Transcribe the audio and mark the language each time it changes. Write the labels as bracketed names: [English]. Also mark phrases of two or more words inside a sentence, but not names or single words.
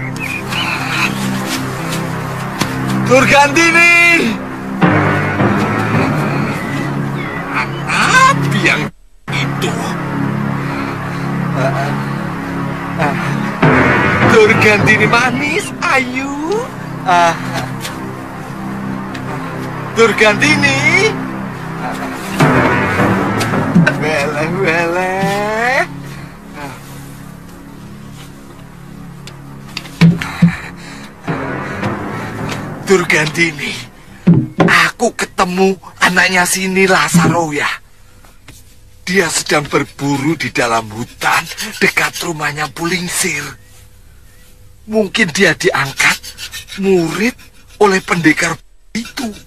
[Indonesian] Apa yang itu? Durgandini manis, ayu. Durgandini. Weleh. Durgandini, aku ketemu anaknya sini Lasaroya. Dia sedang berburu di dalam hutan dekat rumahnya Pulingsir. Mungkin dia diangkat murid oleh pendekar itu.